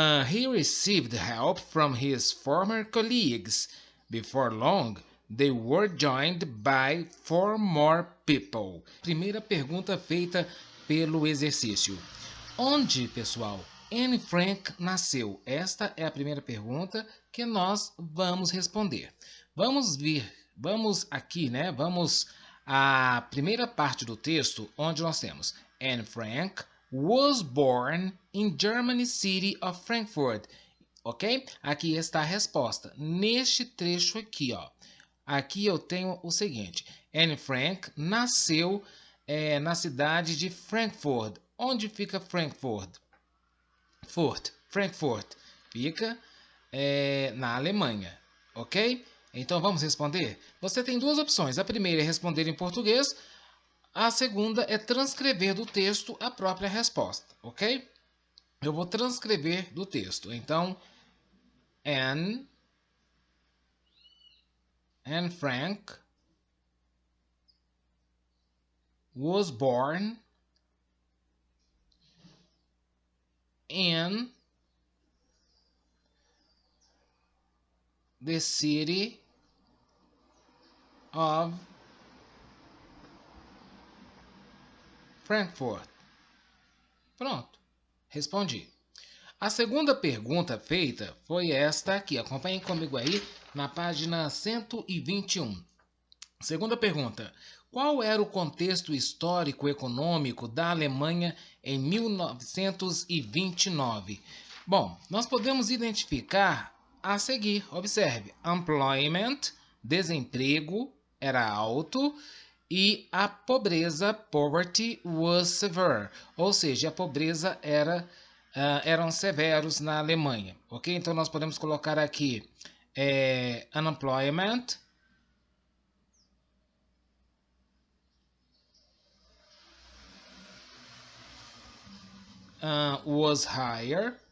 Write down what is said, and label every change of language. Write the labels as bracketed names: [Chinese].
[English] He received help from his former colleagues. Before long, they were joined by 4 more people. [Portuguese] Primeira pergunta feita pelo exercício. Onde, pessoal, Anne Frank nasceu? Esta é a primeira pergunta que nós vamos responder. Vamos aqui, Vamos à primeira parte do texto, onde nós temos [English] Anne Frank was born in German city of Frankfurt. [Portuguese] Ok? Aqui está a resposta. Neste trecho aqui, ó. Aqui eu tenho o seguinte. Anne Frank nasceu na cidade de Frankfurt. Onde fica Frankfurt? Frankfurt. Fica na Alemanha. Ok? Então vamos responder? Você tem duas opções. A primeira é responder em português. A segunda é transcrever do texto a própria resposta. Ok? Eu vou transcrever do texto. Então, [English] Anne Frank was born in the city of Frankfurt. [Portuguese] Pronto, respondi. A segunda pergunta feita foi esta aqui. Acompanhem comigo aí na página 121. Segunda pergunta. Qual era o contexto histórico-econômico da Alemanha em 1929? Bom, nós podemos identificar a seguir. Observe. Employment, desemprego, era alto. E a pobreza, poverty, [English] was severe. [Portuguese] Ou seja, a pobreza eram severos na Alemanha. Ok? Então, nós podemos colocar aqui [English] unemployment, was higher.